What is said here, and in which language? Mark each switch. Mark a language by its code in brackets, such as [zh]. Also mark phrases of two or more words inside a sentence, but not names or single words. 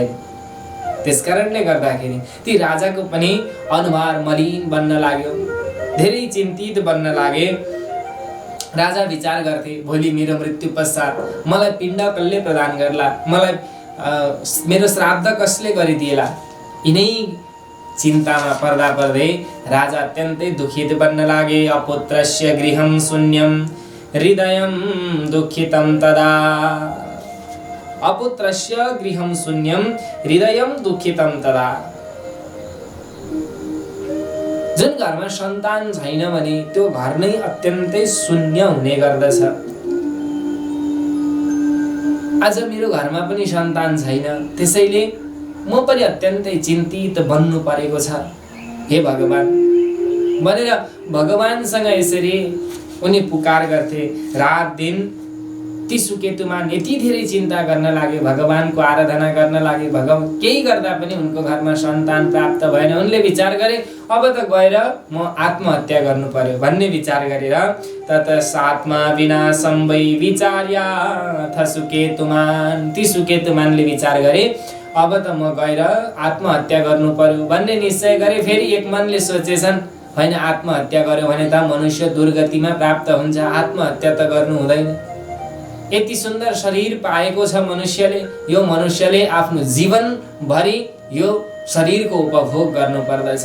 [ne] त्यसकारणले गर्दाखेरि ती राजाको पनि अनुहार मलिन बन्न लाग्यो, धेरै चिन्तित बन्न लागे। राजा विचार गर्थे, भोलि मेरो मृत्यु पश्चात मलाई पिण्ड कसले प्रदान गर्ला, मलाई मेरो श्राद्ध कसले गरिदिएला। यिनै चिन्तामा पर्दा पर्दै राजा अत्यन्तै दुखित बन्न लागे। [sa] अपुत्रस्य गृहं शून्यं हृदयं दुःखितं तदा। अपुत्रस्य गृहं शून्यं हृदयं दुःखितं तदा। [ne] जुन घरमा सन्तान छैन भने त्यो घर नै अत्यन्तै शून्य हुने गर्दछ। आज मेरो घरमा पनि सन्तान छैन, त्यसैले म पनि अत्यन्तै चिन्तित बन्नु परेको छ, हे भगवान भनेर भगवानसँग यसरी उनी पुकार गर्थे। रात दिन ती सुकेतुमान यति धेरै चिन्ता गर्न लागे, भगवानको आराधना गर्न लागे। केही गर्दा पनि उनको घरमा सन्तान प्राप्त भएन। उनले विचार गरे, अब त गएर म आत्महत्या गर्नु पर्यो भन्ने विचार गरेर [sa] ततसात्मा विनाशं वै विचार्याथ सुकेतुमान। [ne] ती सुकेतुमानले विचार गरे, अब त म गएर आत्महत्या गर्नु पर्यो भन्ने निश्चय गरे। फेरि एक मनले सोचेछन्, होइन आत्महत्या गर्यो भने त मनुष्य दुर्गतिमा प्राप्त हुन्छ, आत्महत्या त गर्नु हुँदैन। यति सुन्दर शरीर पाएको छ मनुष्यले, यो मनुष्यले आफ्नो जीवनभरि यो शरीरको उपभोग गर्नु पर्दछ।